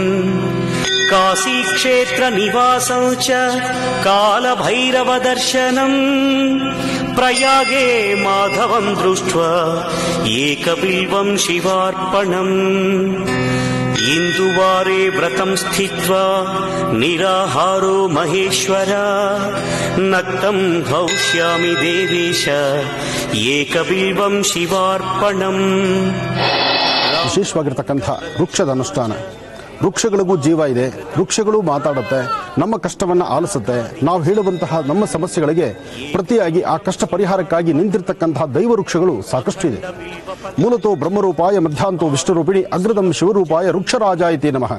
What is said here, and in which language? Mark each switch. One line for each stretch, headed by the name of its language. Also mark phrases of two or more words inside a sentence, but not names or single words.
Sanskrit: काशीक्षेत्रनिवासं च कालभैरवदर्शनम् प्रयागे माधवं दृष्ट्वा एकबिल्वं शिवार्पणम् इंदुवारे व्रतं स्थित्वा निराहारो महेश्वर नक्तं हौष्यामि देवेश एकबिल्वं शिवार्पणम्.
Kannada: ವಿಶೇಷವಾಗಿರ್ತಕ್ಕಂಥ ವೃಕ್ಷದ ಅನುಷ್ಠಾನ. ವೃಕ್ಷಗಳಿಗೂ ಜೀವ ಇದೆ, ವೃಕ್ಷಗಳು ಮಾತಾಡುತ್ತೆ, ನಮ್ಮ ಕಷ್ಟವನ್ನು ಆಲಿಸುತ್ತೆ. ನಾವು ಹೇಳುವಂತಹ ನಮ್ಮ ಸಮಸ್ಯೆಗಳಿಗೆ ಪ್ರತಿಯಾಗಿ ಆ ಕಷ್ಟ ಪರಿಹಾರಕ್ಕಾಗಿ ನಿಂತಿರ್ತಕ್ಕಂತಹ ದೈವ ವೃಕ್ಷಗಳು ಸಾಕಷ್ಟು ಇದೆ.
Sanskrit: ಮೂಲತೋ ಬ್ರಹ್ಮರೂಪಾಯ ಮಧ್ಯಾಂತೋ ವಿಷ್ಣುರೂಪಿಣಿ ಅಗ್ರದಂ ಶಿವರೂಪಾಯ ವೃಕ್ಷರಾಜಾಯತಿ ನಮಃ.